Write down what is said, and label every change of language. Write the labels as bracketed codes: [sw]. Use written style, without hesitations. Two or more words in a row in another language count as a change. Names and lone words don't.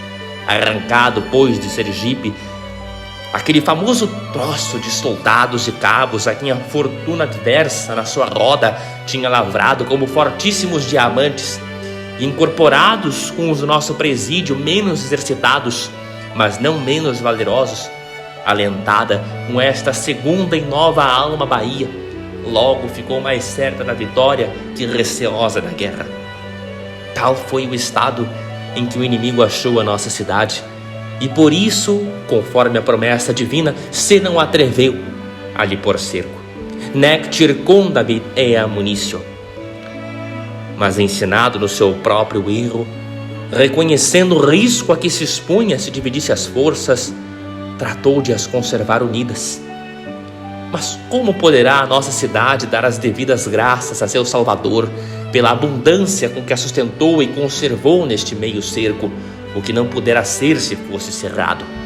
[pt] Arrancado, pois, de Sergipe, aquele famoso troço de soldados e cabos a quem a fortuna adversa na sua roda tinha lavrado como fortíssimos diamantes, e incorporados com os do nosso presídio menos exercitados, mas não menos valerosos, alentada com esta segunda e nova alma Bahia, logo ficou mais certa da vitória que receosa da guerra. Tal foi o estado em que o inimigo achou a nossa cidade, e por isso, conforme a promessa divina, se não atreveu a lhe pôr cerco. [la] Nec circundabit ea municio. [pt] Mas ensinado no seu próprio erro, reconhecendo o risco a que se expunha se dividisse as forças, tratou de as conservar unidas. Mas como poderá a nossa cidade dar as devidas graças a seu Salvador pela abundância com que a sustentou e conservou neste meio cerco, o que não pudera ser se fosse cerrado?